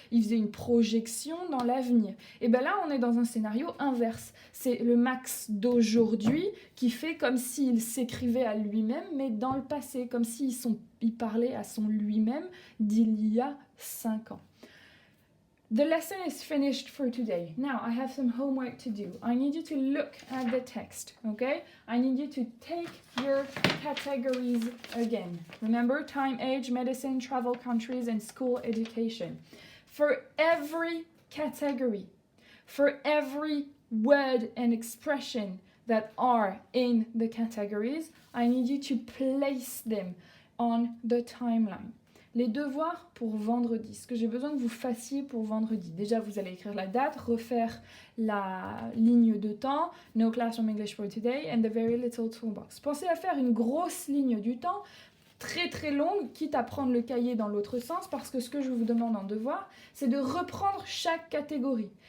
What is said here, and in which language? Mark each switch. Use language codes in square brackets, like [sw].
[fr] Il faisait une projection dans l'avenir. Et bien là, on est dans un scénario inverse. C'est le Max d'aujourd'hui qui fait comme s'il s'écrivait à lui-même, mais dans le passé, comme s'il parlait à son lui-même d'il y a 5 ans. [en] The lesson is finished for today. Now I have some homework to do. I need you to look at the text, okay? I need you to take your categories again. Remember, time, age, medicine, travel, countries, and school education. For every category, for every word and expression that are in the categories, I need you to place them on the timeline. [fr] Les devoirs pour vendredi, ce que j'ai besoin que vous fassiez pour vendredi. Déjà, vous allez écrire la date, refaire la ligne de temps, [en] no classroom English for today, and the very little toolbox. [fr] Pensez à faire une grosse ligne du temps, très très longue, quitte à prendre le cahier dans l'autre sens, parce que ce que je vous demande en devoir, c'est de reprendre chaque catégorie.